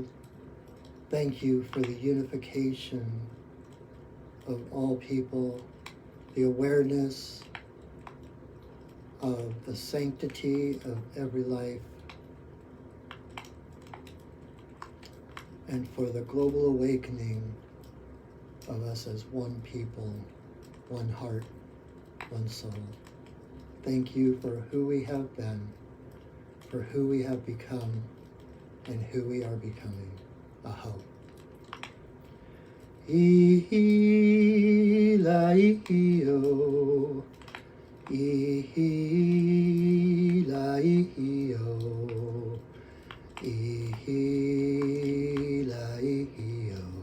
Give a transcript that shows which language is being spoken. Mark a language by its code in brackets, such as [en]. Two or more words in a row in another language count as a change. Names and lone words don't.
[en] Thank you for the unification of all people, the awareness of the sanctity of every life, and for the global awakening of us as one people, one heart, one soul. Thank you for who we have been, for who we have become, and who we are becoming. Aho. Ihi-la-ihi-o, ihi-la-ihi-o, ihi-la-ihi-o,